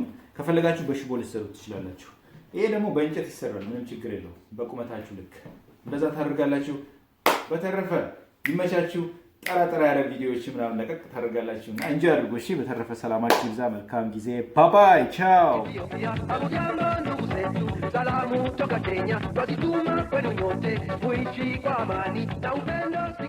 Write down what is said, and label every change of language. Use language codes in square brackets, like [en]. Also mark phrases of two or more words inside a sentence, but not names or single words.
[am] ከፈለጋችሁ በሽቦ ልትሰሩ ትችላላችሁ። ይሄ ደግሞ በእንጨት ይሰራል። ምንም ችግር የለውም። በቁመታችሁ ልክ እንደዛ ታደርጋላችሁ። በተረፈ ይመቻችሁ። ጠራ ያለ ቪዲዮዎች ምናምን ለቀቅ ታደርጋላችሁ እና እንጂ አድርጉ። እሺ፣ በተረፈ ሰላማችሁ ይብዛ። መልካም ጊዜ። ባባይ ቻው። [sw] Salamu toka Kenya, twazituma kwenu nyote, muishi kwa amani na upendo.